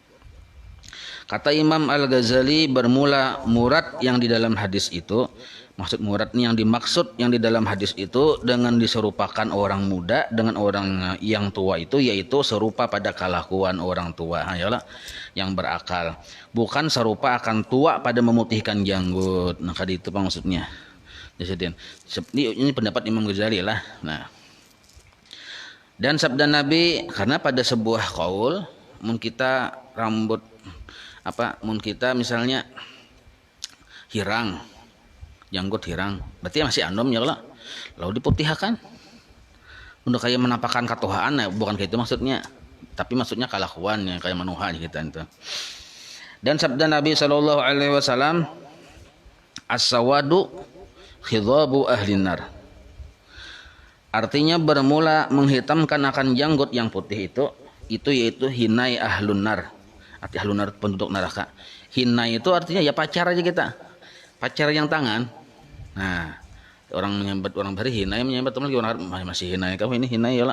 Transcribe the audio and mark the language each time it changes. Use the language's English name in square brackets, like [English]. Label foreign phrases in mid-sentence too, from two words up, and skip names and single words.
[Indonesian] Kata Imam Al-Ghazali, bermula murad yang di dalam hadis itu, maksud murad yang dimaksud yang di dalam hadis itu dengan diserupakan orang muda dengan orang yang tua itu yaitu serupa pada kelakuan orang tua, ayolah, yang berakal. Bukan serupa akan tua pada memutihkan janggut. Nah, kali itu apa maksudnya? Ini pendapat Imam Ghazali lah. [Banjar] Nah, dan sabda Nabi, karena pada sebuah qaul mun kita rambut mun kita misalnya hirang, janggut hirang, berarti masih anom ya lah. [Indonesian] Lalu diputihkan. Udah kayak menampakkan katuhaan, nah, bukan kayak itu maksudnya. Tapi maksudnya kelakuan yang kayak manuha kita itu. Dan sabda Nabi [Arabic] صلى الله عليه وسلم، السواد خضاب أهل النار. [Indonesian] Artinya bermula menghitamkan akan janggut yang putih itu yaitu hinai [Arabic] أهل النار. [Indonesian] Arti [Arabic] أهل النار [Indonesian] penduduk neraka. Hinai itu artinya ya pacar aja kita. Pacar yang tangan. [Banjar] Nah, orang menyambat orang bari hinai, menyambat teman lagi orang masih hinai, kamu ini hinai ya lah.